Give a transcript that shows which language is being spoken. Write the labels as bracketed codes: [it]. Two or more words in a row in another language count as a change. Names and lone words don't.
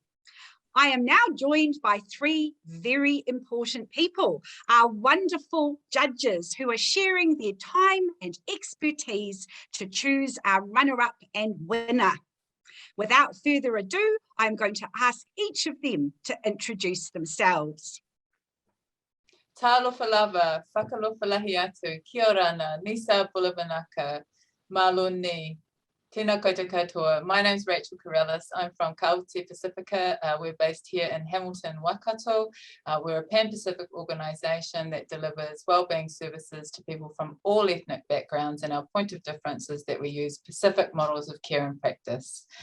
[en] I am now joined by 3 very important people, our wonderful judges who are sharing their time and expertise to choose our runner-up and winner. Without further ado, I'm going to ask each of them to introduce themselves. [sm] Talofa lava, [niu] whakalofa lahi atu, [rar] kia orana, [fj] Nisa Bulavanaka, [mi] Maluni, tēnā koutou katoa. [en] My name's Rachel Corrales. I'm from Kaute Pacifica. We're based here in Hamilton, Waikato. We're a Pan-Pacific organisation that delivers wellbeing services to people from all ethnic backgrounds, and our point of difference is that we use Pacific models of care and practice.